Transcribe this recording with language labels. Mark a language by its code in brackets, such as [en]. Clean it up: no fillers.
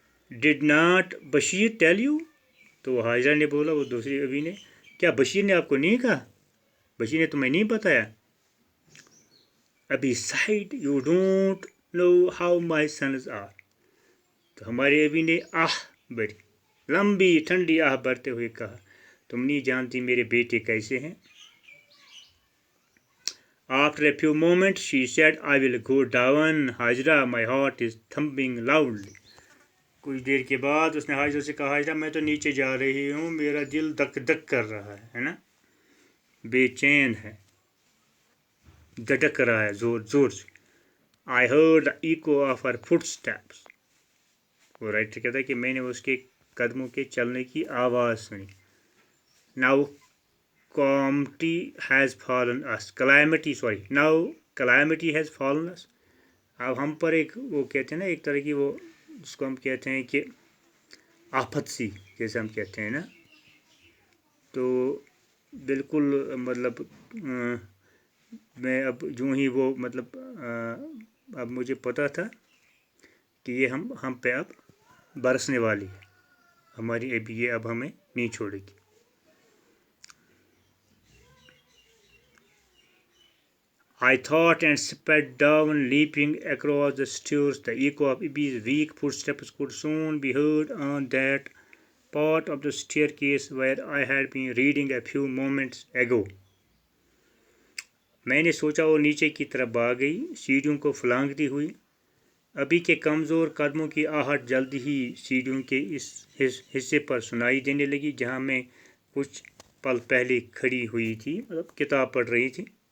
[en] Did not Bashir tell you? [ur] تو حاجرہ نے بولا، وہ دوسری ابھی نے، کیا بشیر نے آپ کو نہیں کہا؟ بشیر نے تمہیں نہیں بتایا؟ ابھی [en] Side you don't know how my sons are. [ur] تو ہمارے ابھی نے بڑی لمبی ٹھنڈی بھرتے ہوئے کہا، تم نہیں جانتی میرے بیٹے کیسے ہیں. [en] After a few moments she said, I will go down. Hajra my heart is thumping loudly. [ur] کچھ دیر کے بعد اس نے حاجرہ سے کہا، حاجرہ میں تو نیچے جا رہی ہوں، میرا دل دک دک کر رہا ہے نا، بے چین ہے، دھڑک رہا ہے زور زور سے. [en] I heard the echo of her footsteps. [ur] وہ رائٹر کہتا ہے کہ میں نے اس کے قدموں کے چلنے کی آواز سنی. [en] Now calamity has fallen us. Now calamity has fallen us. [ur] اب ہم پر ایک وہ کہتے ہیں نا، ایک طرح کی وہ جس کو ہم کہتے ہیں کہ آفت سی جیسے ہم کہتے ہیں نا. تو بالکل مطلب میں اب جو ہی وہ مطلب اب مجھے پتہ تھا کہ یہ ہم پہ اب برسنے والی ہے، ہماری ابھی یہ اب ہمیں نہیں چھوڑے گی. [en] I thought and sped down, leaping across the stairs. The echo of Abby's weak footsteps could soon be heard on that part of the staircase where I had been reading a few moments ago. [ur] میں نے سوچا وہ نیچے کی طرف بھاگ گئی، سیڑھیوں کو پھلانگتی ہوئی. ابھی کے کمزور قدموں کی آہٹ جلدی ہی سیڑھیوں کے اس حصے پر سنائی دینے لگی جہاں میں کچھ پل پہلے کھڑی ہوئی تھی، مطلب کتاب پڑھ رہی تھی.